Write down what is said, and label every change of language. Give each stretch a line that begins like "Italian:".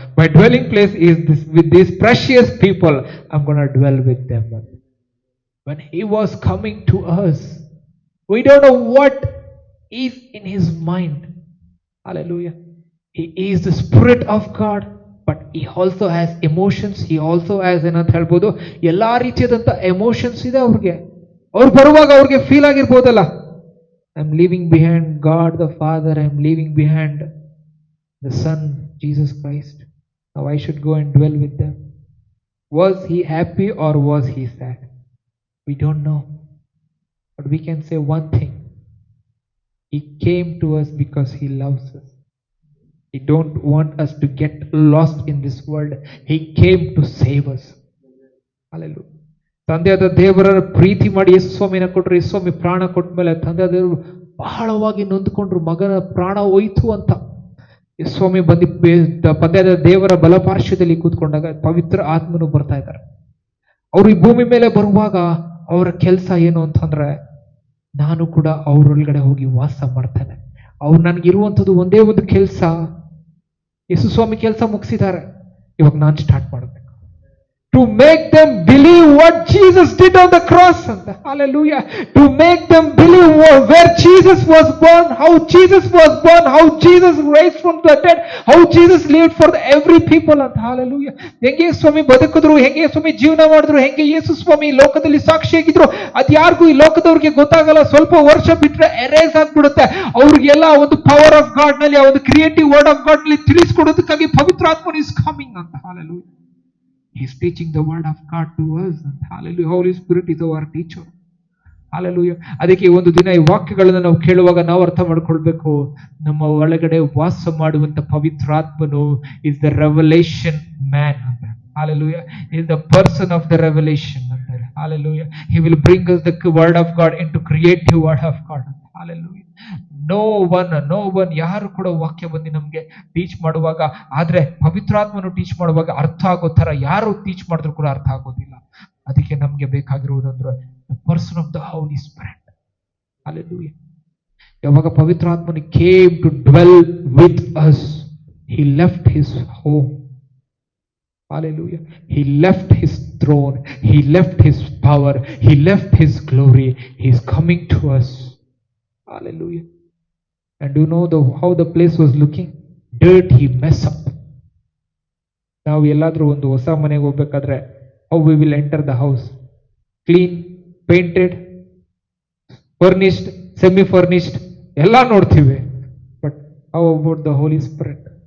English: My dwelling place is this, with these precious people. I'm going to dwell with them. When he was coming to us, we don't know what is in his mind. Hallelujah. He is the Spirit of God, but he also has emotions. He also has
Kannada: ಏನಂತ ಹೇಳ್ಬೋದು, ಎಲ್ಲಾ ರೀತಿಯಾದಂತ emotions ಇದೆ ಅವ್ರಿಗೆ. ಅವ್ರು ಬರುವಾಗ ಅವ್ರಿಗೆ feel ಆಗಿರ್ಬೋದಲ್ಲ,
English: I am leaving behind God the Father, I am leaving behind the Son, Jesus Christ. Now I should go and dwell with them. Was he happy or was he sad? We don't know. But we can say one thing. He came to us because he loves us. He don't want us to get lost in this world. He came to save us. Hallelujah.
Kannada: ತಂದೆಯಾದ ದೇವರ ಪ್ರೀತಿ ಮಾಡಿ ಯೇಸು ಸ್ವಾಮಿನ ಕೊಟ್ಟರು. ಯೇಸು ಸ್ವಾಮಿ ಪ್ರಾಣ ಕೊಟ್ಟ ಮೇಲೆ ತಂದೆಯಾದ ದೇವರು ಬಹಳವಾಗಿ ನೊಂದುಕೊಂಡ್ರು, ಮಗನ ಪ್ರಾಣ ಹೋಯ್ತು ಅಂತ. ಸ್ವಾಮಿ ಬಂದು ಪದ್ಯದ ದೇವರ ಬಲಪಾರ್ಶ್ವದಲ್ಲಿ ಕೂತ್ಕೊಂಡಾಗ ಪವಿತ್ರ ಆತ್ಮನು ಬರ್ತಾ ಇದ್ದಾರೆ. ಅವರು ಈ ಭೂಮಿ ಮೇಲೆ ಬರುವಾಗ ಅವರ ಕೆಲಸ ಏನು ಅಂತಂದ್ರೆ, ನಾನು ಕೂಡ ಅವರೊಳಗಡೆ ಹೋಗಿ ವಾಸ ಮಾಡ್ತೇನೆ. ಅವ್ರು ನನ್ಗಿರುವಂಥದ್ದು ಒಂದೇ ಒಂದು ಕೆಲಸ, ಯೇಸು ಸ್ವಾಮಿ ಕೆಲಸ ಮುಗಿಸಿದ್ದಾರೆ, ಇವಾಗ ನಾನು ಸ್ಟಾರ್ಟ್ ಮಾಡಬೇಕು.
English: To make them believe what Jesus did on the cross. Hallelujah. To make them believe where Jesus was born, how Jesus was born, how Jesus raised from the dead, how Jesus lived for every people. Hallelujah.
Kannada: ಹೆಂಗೆ ಸ್ವಾಮಿ ಬದುಕಿದ್ರು, ಹೆಂಗೆ ಸ್ವಾಮಿ ಜೀವನ ಮಾಡಿದ್ರು, ಹೆಂಗೆ ಯೇಸು ಸ್ವಾಮಿ ಲೋಕದಲ್ಲಿ ಸಾಕ್ಷಿಯಾಗಿದ್ರು, ಅದು ಯಾರಿಗೂ ಈ ಲೋಕದವ್ರಿಗೆ ಗೊತ್ತಾಗಲ್ಲ. ಸ್ವಲ್ಪ ವರ್ಷ ಬಿಟ್ರೆ ಎರೇಸ್ ಆಗ್ಬಿಡುತ್ತೆ. ಅವ್ರಿಗೆಲ್ಲ ಒಂದು ಪವರ್ ಆಫ್ ಗಾಡ್ ನಲ್ಲಿ, ಆ ಒಂದು ಕ್ರಿಯೇಟಿವ್ ವರ್ಡ್ ಆಫ್ ಗಾಡ್ ನಲ್ಲಿ ತಿಳಿಸ್ಕೊಡೋದಕ್ಕಾಗಿ ಪವಿತ್ರಾತ್ಮನು
English: is coming
Kannada: ಅಂತ.
English: Hallelujah. He is teaching the word of God to us. Hallelujah. Holy Spirit is our teacher. Hallelujah.
Kannada: ಅದಕ್ಕೆ ಒಂದು ದಿನ ಈ ವಾಕ್ಯಗಳನ್ನು ನಾವು ಕೇಳುವಾಗ ನಾವು ಅರ್ಥ ಮಾಡ್ಕೊಳ್ಬೇಕು, ನಮ್ಮ ಒಳಗಡೆ ವಾಸ ಮಾಡುವಂತ ಪವಿತ್ರಾತ್ಮನು
English: is the revelation man. Hallelujah. He is the person of the revelation. Hallelujah. He will bring us the word of God into creative word of God. Hallelujah.
Kannada: No one ಯಾರು ಕೂಡ ವಾಕ್ಯ ಬಂದು ನಮ್ಗೆ ಟೀಚ್ ಮಾಡುವಾಗ, ಆದ್ರೆ ಪವಿತ್ರಾತ್ಮನು ಟೀಚ್ ಮಾಡುವಾಗ ಅರ್ಥ ಆಗೋ ತರ ಯಾರು ಟೀಚ್ ಮಾಡಿದ್ರು ಕೂಡ ಅರ್ಥ ಆಗೋದಿಲ್ಲ. ಅದಕ್ಕೆ ನಮ್ಗೆ ಬೇಕಾಗಿರುವುದಂದ್ರೆ
English: The person of the Holy Spirit.
Kannada: Hallelujah. ಯಾವಾಗ ಪವಿತ್ರಾತ್ಮನು
English: Came to dwell with us, he left his home. Hallelujah. He left his throne, he left his power, he left his glory. He is coming to us. Hallelujah. And do you know how the place was looking? Dirty, mess up.
Kannada: ನಾವು ಎಲ್ಲಾದ್ರೂ ಒಂದು ಹೊಸ ಮನೆಗೆ ಹೋಗ್ಬೇಕಾದ್ರೆ
English: how we will enter the house? Clean, painted, furnished, semi furnished,
Kannada: ಎಲ್ಲ ನೋಡ್ತೀವಿ.
English: But how about the Holy Spirit?